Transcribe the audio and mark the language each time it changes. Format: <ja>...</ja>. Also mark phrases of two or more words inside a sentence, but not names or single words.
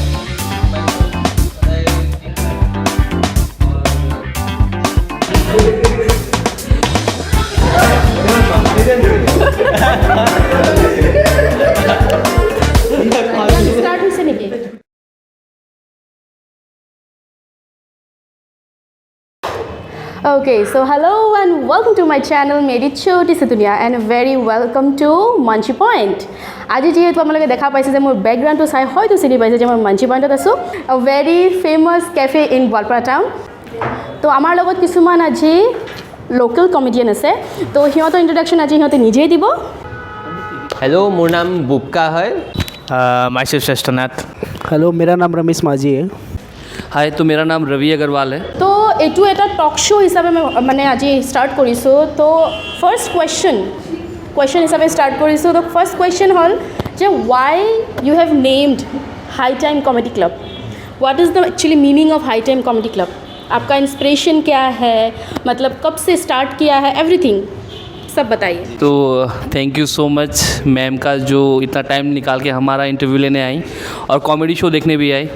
<en>Start with Seneke. Okay, so hello and welcome to my channel Meri Choti Si Duniya and very welcome to Munchie Point.</en> <as>আজি যেহেতু আপোনালোকে দেখা পাইছে যে মোৰ বেকগ্ৰাউণ্ডটো চাই হয়তো চিনি পাইছে যে মই মাঞ্চি পইণ্টত আছোঁ,</as> <en>a very famous cafe in Goalpara town.</en> <as>তো আমাৰ লগত কিছুমান আজি</as> <en>local comedian</en> <as>আছে, তো সিহঁতৰ ইন্ট্ৰডাকশ্যন আজি সিহঁতে নিজেই দিব।</as> <hi>हेलो मोर नाम बुक्का है।</hi> <en>माइसेल्फ श्रेष्ठनाथ।</en> <hi>हेलो, मेरा नाम रमेश माझी है। हाय, तो मेरा नाम रवि अग्रवाल है।</hi> <as>তো এইটো এটা</as> <en>talk show'</en> <as>হিচাপে মই মানে আজি ষ্টাৰ্ট কৰিছোঁ। তো</as> <en>first question</en> <as>হিচাপে ষ্টাৰ্ট কৰিছোঁ।</as> <en>তো first question</en> <as>হ'ল যে</as> <en>why you have named High Time Comedy Club? what is the actually meaning of High Time Comedy Club?</en> <hi>आपका इंस्पिरेशन क्या है, मतलब कब से स्टार्ट किया है, एवरीथिंग सब बताइए। तो</hi> <en>thank you so much ma'am</en> <hi>का जो इतना टाइम निकाल के हमारा इंटरव्यू लेने आई और</hi> <en>comedy show</en> <hi>देखने भी आई।</hi>